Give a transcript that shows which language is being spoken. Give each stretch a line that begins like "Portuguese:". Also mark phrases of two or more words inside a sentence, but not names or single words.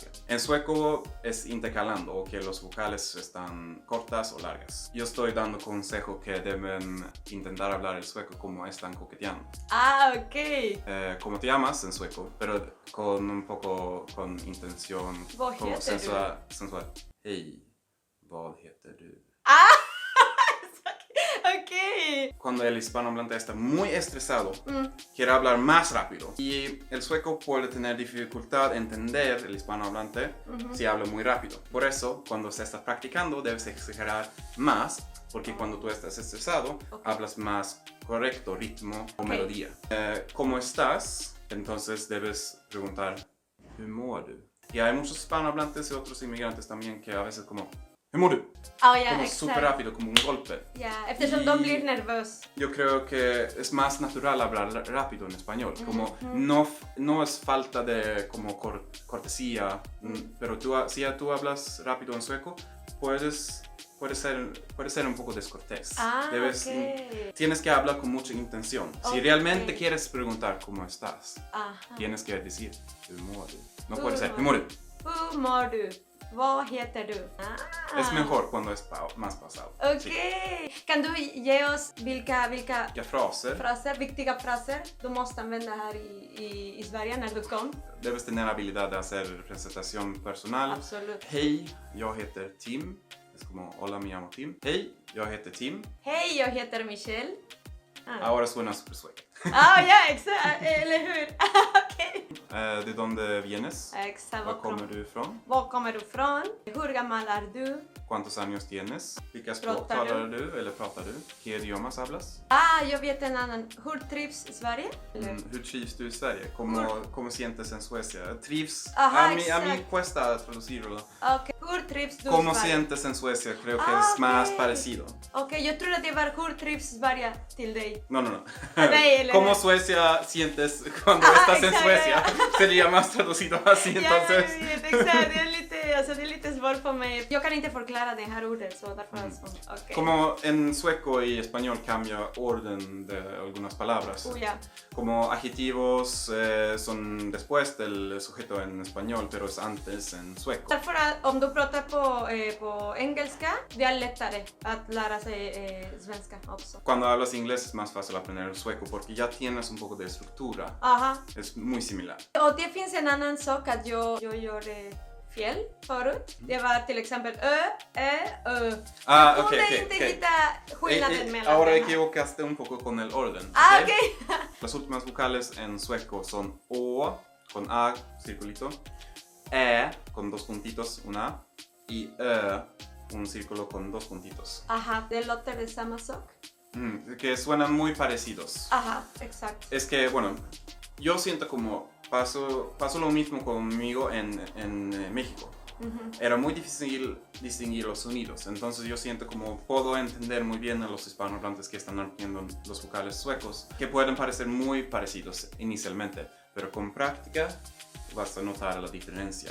Spanish: En sueco es intercalando, o que los vocales están cortas o largas. Yo estoy dando consejo que deben intentar hablar el sueco como están coqueteando.
Swedish: Okej.
Spanish: Como te llamas en sueco, pero con un poco con intención,
Swedish: Vad
Spanish: como
Swedish: heter du? sensual. Hej, vad heter du? Okej.
Spanish: Cuando el hispanohablante está muy estresado, Mm. quiere hablar más rápido. Y el sueco puede tener dificultad en entender el hispanohablante si habla muy rápido. Por eso, cuando se está practicando, debes exagerar más, porque cuando tú estás estresado, hablas más correcto ritmo o melodía. ¿Cómo estás? Entonces debes preguntar,
Swedish: ¿hur mår du?
Spanish: Y hay muchos hispanohablantes y otros inmigrantes también que a veces como,
Swedish: ¿hur mår du? Ja, ja,
Spanish: Como
Swedish: exakt.
Spanish: súper rápido, como un golpe.
Swedish: Ja, eftersom de blir nervös.
Spanish: Yo creo que es más natural hablar rápido en español, como no es falta de como cortesía, pero si tú hablas rápido en sueco, puede ser un poco descortés.
Swedish: Okej.
Spanish: Tienes que hablar con mucha intención. Si
Swedish: Ok.
Spanish: realmente quieres preguntar cómo estás, Aha. tienes que decir,
Swedish: ¿hur mår du? No Hur
Spanish: puede ser,
Swedish: mår ¿hur mår du? Hur mår du? Vad heter du?
Spanish: Es mejor cuando es más pasado. Sí.
Swedish: Okej. Kan du ge oss vilka Vilka fraser fraser, viktiga fraser du måste använda här i Sverige när du kom?
Spanish: debes tener habilidad de hacer presentación personal?
Swedish: Absolut. Hej, jag heter Tim.
Spanish: Es como, hola, me llamo Tim.
Swedish: Hej, jag heter Tim. Hej, jag heter Michelle.
Spanish: Ahora suena super sueco.
Swedish: Ja, exakt. Eller hur? Okej.
Spanish: ¿De dónde vienes?
Swedish: Exakt. ¿Var kommer du ifrån? Var kommer du ifrån? Hur gammal är du?
Spanish: ¿Cuántos años tienes?
Swedish: ¿Vilka språk Pratar du? talar du eller pratar du?
Spanish: ¿Qué idiomas hablas?
Swedish: Jag vet en annan. Hur trivs Sverige? Eller? Hur trivs du i Sverige?
Spanish: ¿Cómo sientes en Suecia? ¿Trivs? Ajá, a mí exacto. cuesta traducirlo.
Swedish: Okej. Hur trivs du
Spanish: ¿Cómo
Swedish: Sverige?
Spanish: sientes en Suecia? Creo que es más
Swedish: Ok.
Spanish: parecido.
Swedish: Okej, jag tror att det var hur trivs Sverige till dig.
Spanish: No.
Swedish: Nej, eller
Spanish: ¿Cómo
Swedish: hur?
Spanish: Suecia sientes cuando Ajá, estás en exacto, Suecia? ya. Sería más traducido así,
Swedish: Ja,
Spanish: entonces.
Swedish: jag vet, exakt. Det är lite svårt för mig. Jag kan inte förklara det här ordet, så därför så. Okej.
Spanish: Como en sueco y español cambia orden de algunas palabras.
Swedish: Oh, ja.
Spanish: Como adjetivos son después del sujeto en español, pero es antes en sueco.
Swedish: Därför att om du pratar på engelska, det är lättare att lära sig svenska också.
Spanish: Cuando hablas inglés es más fácil aprender el sueco porque ya tienes un poco de estructura. Aha. Es muy similar.
Swedish: Och det finns en annan sak att jag gjorde fel förut. Det var till exempel ö. Jag kunde inte hitta skillnaden mellan
Spanish: Ahora
Swedish: den här.
Spanish: equivocaste un poco con el orden.
Swedish: Okej.
Spanish: Las últimas vocales en sueco son O con A, circulito, Ä con dos puntitos, una A, y Ö, un círculo con dos puntitos.
Swedish: Aha, det låter det samma sak.
Spanish: Que suenan muy parecidos.
Swedish: Aha, exakt.
Spanish: Es que, bueno, yo siento como paso lo mismo conmigo en México. era muy difícil distinguir los sonidos. Entonces yo siento como puedo entender muy bien a los hispanohablantes que están aprendiendo los vocales suecos, que pueden parecer muy parecidos inicialmente, pero con práctica vas a notar la diferencia.